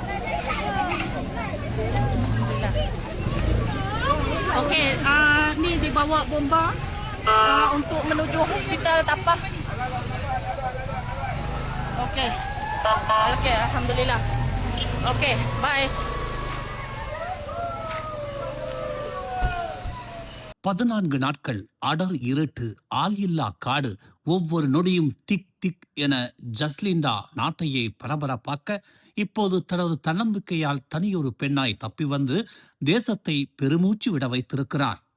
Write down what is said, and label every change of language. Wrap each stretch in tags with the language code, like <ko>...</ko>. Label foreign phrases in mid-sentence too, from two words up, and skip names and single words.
<ms>Okey, ni dibawa bomba untuk menuju hospital Tapah. Okey. Okey, alhamdulillah.</ms> <en>Okey, bye.</en> <ta>14 நாட்கள் அடர் இருட்டு, ஆள் இல்லா காடு, ஒவ்வொரு நொடியும் திக் திக் என ஜஸ்லிண்டா நாட்டையே பரபரப்பாக்க இப்போது தனது தன்னம்பிக்கையால் தனியொரு பெண்ணாய் தப்பி வந்து தேசத்தை பெருமூச்சு விட வைத்திருக்கிறார்.</ta>